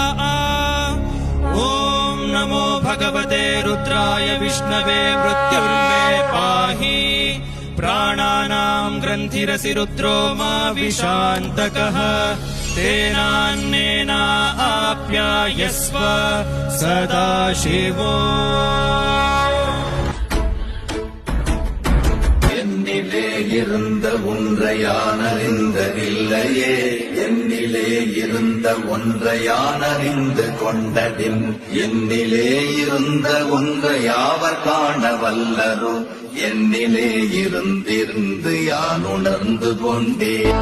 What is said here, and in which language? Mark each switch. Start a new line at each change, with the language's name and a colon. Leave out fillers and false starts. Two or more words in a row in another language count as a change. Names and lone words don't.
Sanskrit: ॐ नमो भगवते रुद्राय विष्णवे मृत्युर्मे पाहि। प्राणानां ग्रन्थिरसि रुद्रो मा विशान्तकः। तेनान्नेन आप्यायस्व सदा शिवो।
Tamil: என்னிலே இருந்த ஒன்றை யான் அறிந்ததில்லையே, என்னிலே இருந்த ஒன்றை யான் அறிந்து கொண்டதின், என்னிலே இருந்த ஒன்றை யாவர் காண வல்லரோ, என்னிலே இருந்திருந்து யான் உணர்ந்து கொண்டேன்.